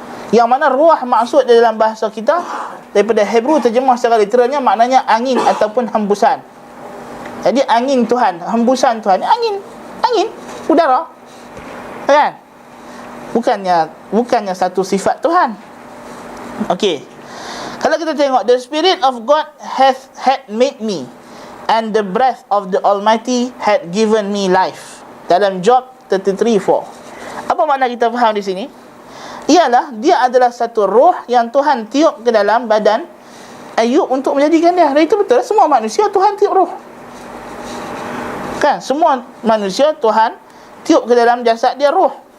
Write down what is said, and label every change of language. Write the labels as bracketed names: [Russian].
[Malay] Yang mana ruah maksud di dalam bahasa kita daripada Hebrew terjemah secara literalnya maknanya angin ataupun hembusan. Jadi angin Tuhan, hembusan Tuhan, angin, udara. Kan? Bukannya satu sifat Tuhan. Okey. Kalau kita tengok, [English] the Spirit of God had made me, and the breath of the Almighty had given me life. [Malay] Dalam Job 33:4. Apa makna kita faham di sini? Ialah dia adalah satu roh yang Tuhan tiup ke dalam badan Ayub untuk menjadikan dia. Dan itu betul, semua manusia Tuhan tiup roh. Kan, semua manusia Tuhan tiup ke dalam jasad dia roh.